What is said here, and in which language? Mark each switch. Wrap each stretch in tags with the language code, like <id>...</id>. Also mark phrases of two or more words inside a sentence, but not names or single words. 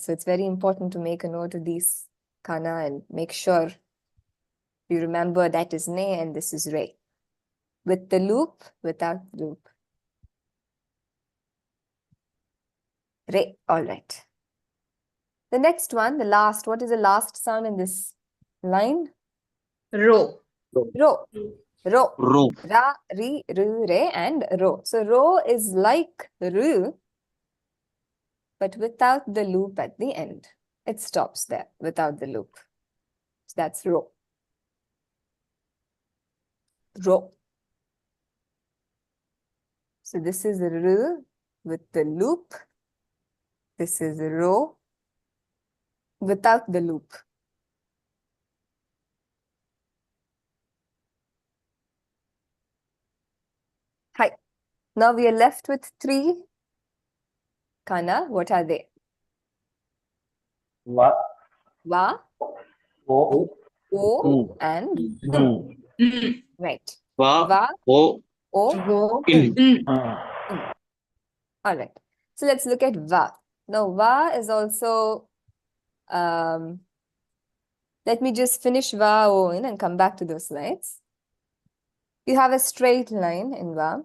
<en>So it's very important to make a note of these kana and make sure you remember that is ne and this is re. With the loop, without loop. Re, all right. The next one, the last, what is the last sound in this line?</en> <ja>Ro. Ro. Ro. Ro. Ra, ri, ru, re, and ro.</ja> <en>So ro is like ru, but without the loop at the end. It stops there without the loop. So that's ro. Ro. So this is ru with the loop. This is ro without the loop. Hi. Now we are left with 3 kana. What are they?</en> <ja>Va. Va, O. o,</ja> <en>and Mm. right.</en> <ja>Va. Va, O. o, Go. In.</ja> <en>All right. So let's look at va. Now va is also, let me just finish va, o in and come back to those slides. You have a straight line in va.</en>